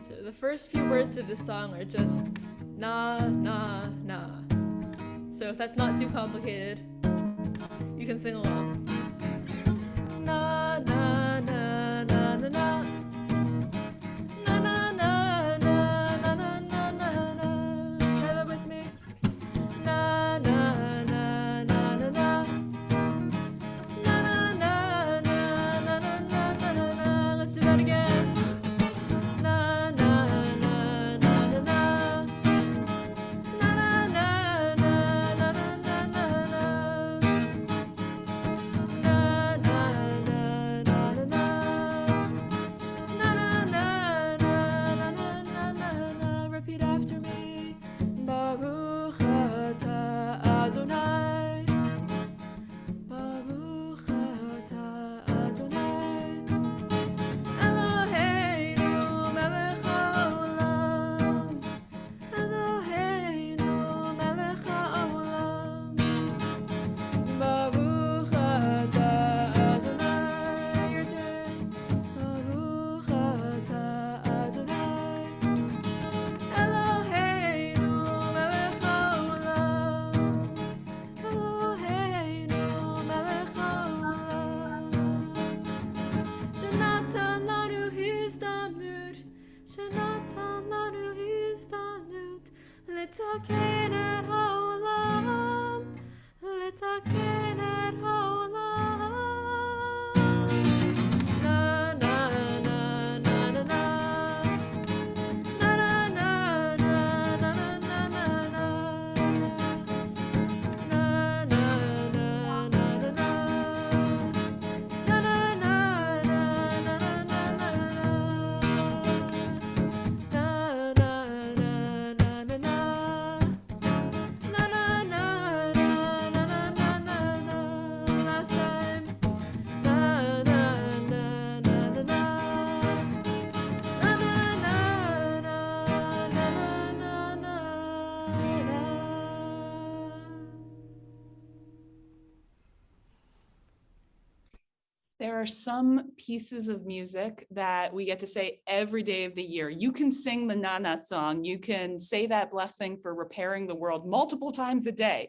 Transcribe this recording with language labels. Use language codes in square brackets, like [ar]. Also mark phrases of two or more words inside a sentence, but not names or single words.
[en] the first few words of the song are just na, na, na. So if that's not too complicated, you can sing along. Na, na, na, na, na, na. Na, na, na, na, na, na, na, na, na. Try that with me. Na, na, na, na, na, na. Na, na, na, na, na, na, na, na, na. Let's do that again. Na, na, na, na, na, na. Na, na, na, na, na, na, na, na, na. Na, na, na, na, na, na. Na, na, na, na, na, na, na, na. Repeat after me. [he] ברוך אתה אדוני. ברוך אתה אדוני. אלוהינו מלך העולם. אלוהינו מלך העולם. ברוך אתה אדוני. [en] Your turn. [he] ברוך אתה אדוני. אלוהינו מלך העולם. אלוהינו מלך העולם. שנתן לנו הזדמנות. שנתן לנו הזדמנות. לתקן את העולם. לתקן את העולם. [en] Na, na, na, na, na, na. Na, na, na, na, na, na, na, na. Na, na, na, na, na, na. Na, na, na, na, na, na, na, na, na. Na, na, na, na, na, na. Na, na, na, na, na, na, na, na, na. Last time. Na, na, na, na, na, na. Na, na, na, na, na, na, na, na. There are some pieces of music that we get to say every day of the year. You can sing the Nana song. You can say that blessing for repairing the world multiple times a day.